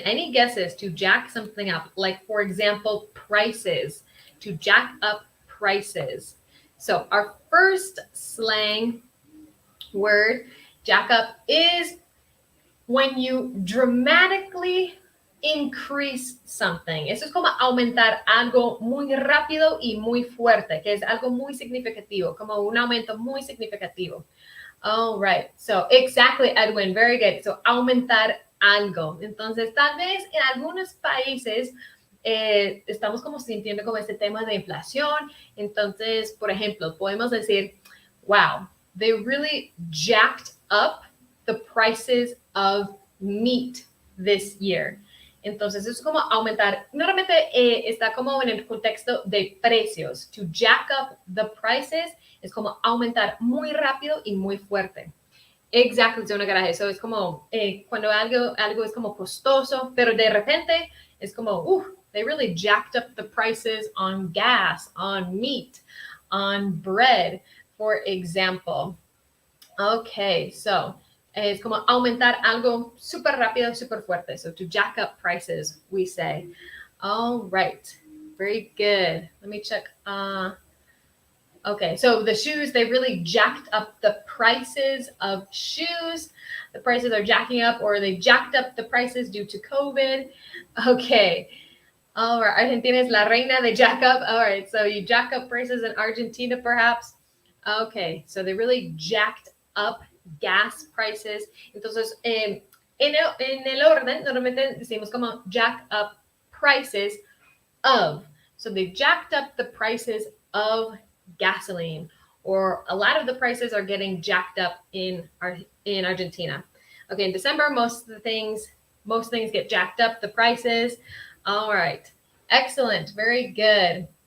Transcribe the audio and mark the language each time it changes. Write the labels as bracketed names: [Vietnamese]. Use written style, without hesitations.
[English] Any guesses to jack something up? Like, for example, prices. To jack up prices. So, our first slang word, jack up, is when you dramatically increase something. [Spanish] Eso es como aumentar algo muy rápido y muy fuerte, que es algo muy significativo, como un aumento muy significativo. [English] All right. So, exactly, Edwin. Very good. So, [Spanish] aumentar algo. Entonces, tal vez en algunos países estamos como sintiendo como este tema de inflación. Entonces, por ejemplo, podemos decir, [English] wow, they really jacked up the prices of meat this year. [Spanish] Entonces, es como aumentar. Normalmente está como en el contexto de precios. [English] To jack up the prices [Spanish] es como aumentar muy rápido y muy fuerte. Exactly, zona garaje. Eso es como cuando algo es como costoso, pero de repente es como, [English] they really jacked up the prices on gas, on meat, on bread, for example. [Spanish] Okay, so es como aumentar algo súper rápido, súper fuerte. [English] So to jack up prices, we say. All right, very good. Let me check. Okay, so the shoes, they really jacked up the prices of shoes. The prices are jacking up, or they jacked up the prices due to COVID. Okay. All right, Argentina [Spanish] es la reina de [English] jack up. All right, so you jack up prices in Argentina, perhaps. Okay, so they really jacked up gas prices. [Spanish] Entonces, en el orden, normalmente decimos como [English] jack up prices of. So they jacked up the prices of gasoline, or a lot of the prices are getting jacked up in Argentina. Okay, in December, most things get jacked up, the prices. All right, excellent, very good.